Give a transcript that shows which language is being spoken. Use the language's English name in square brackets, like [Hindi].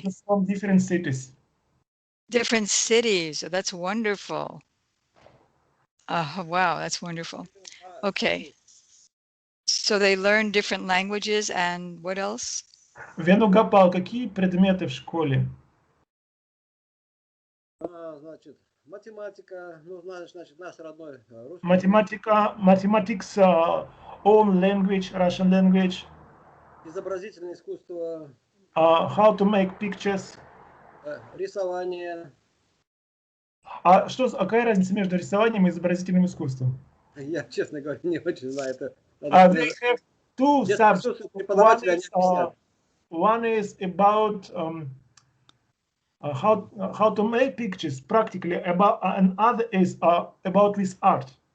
[English] Children from different cities. Different cities. Oh, that's wonderful. Wow, that's wonderful. Okay. So they learn different languages and what else? [Russian] Венугопал, какие предметы в школе? Значит, математика, ну, значит, наш родной русский. [English] Математика, mathematics, own language, Russian language. [Russian] Изобразительное искусство. [English] How to make pictures. [Russian] Рисование. Какая разница между рисованием и изобразительным искусством? Я, честно говоря, не очень знаю это. [English] They have two subjects. [Russian] Преподаватели, [English] one is about how to make pictures practically, and other is about this art.